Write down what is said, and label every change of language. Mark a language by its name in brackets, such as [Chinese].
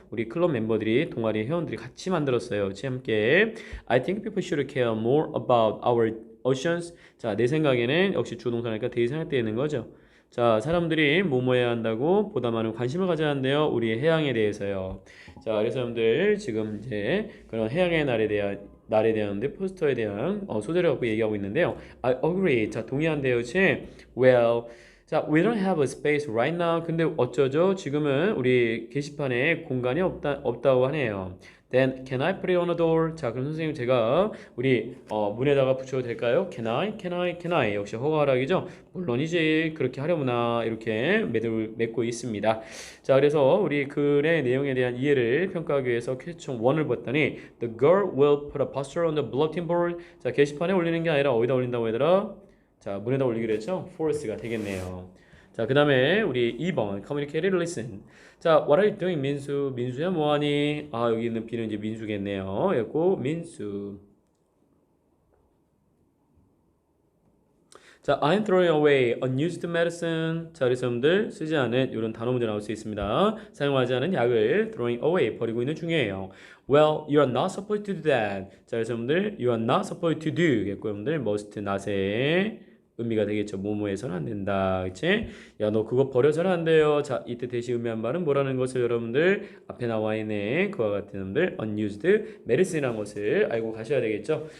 [Korean] 우리 클럽 멤버들이, 동아리 회원들이 같이 만들었어요. 같이 함께. [English] I think people should care more about our oceans. [Korean] 자, 내 생각에는 역시 주동사니까 대의 생각되어 있는 거죠. 자, 사람들이 뭐뭐 해야 한다고? 보다 많은 관심을 가져야 한대요. 우리의 해양에 대해서요. 자, 그래서 여러분들 지금 이제 그런 해양의 날에 대한 포스터에 대한 소재를 갖고 얘기하고 있는데요. [English] I agree. [Korean] 자, 동의한대요. 그치? [English] Well, [Korean] 자, [English] we don't have a space right now. [Korean] 근데 어쩌죠? 지금은 우리 게시판에 공간이 없다고 하네요. [English] Then can I put it on the door? [Korean] 자, 그럼 선생님 제가 우리 문에다가 붙여도 될까요? [English] Can I? [Korean] 역시 허가하락이죠. 물론이지. 그렇게 하려무나 이렇게 맺고 있습니다. 자, 그래서 우리 글의 내용에 대한 이해를 평가하기 위해서 퀘스천 1을 봤더니 [English] The girl will put a poster on the bulletin board. [Korean] 자, 게시판에 올리는 게 아니라 어디다 올린다고 얘들아? 자, 문에다 올리기로 했죠? Force가 되겠네요. 자, 그 다음에 우리 2번 [English] communicate, listen. [Korean] 자, [English] what are you doing, 민수? [Korean] 민수야 뭐하니? 아, 여기 있는 B는 이제 민수겠네요. 그리고 민수. 자, [English] I'm throwing away unused medicine. [Korean] 자, 그래서 여러분들 쓰지 않은 이런 단어 문제 나올 수 있습니다. 사용하지 않은 약을 [English] throwing away [Korean] 버리고 있는 중이에요. [English] Well, you are not supposed to do that. [Korean] 자, 그래서 여러분들 [English] you are not supposed to do [Korean] 겠고 여러분들 [English] must not [Korean] 의 의미가 되겠죠. 뭐뭐해서는 안 된다. 그치? 야, 너 그거 버려서는 안 돼요. 자, 이때 대시 의미한 말은 뭐라는 것을 여러분들 앞에 나와 있네. 그와 같은 여러분들 unused medicine이라는 것을 알고 가셔야 되겠죠.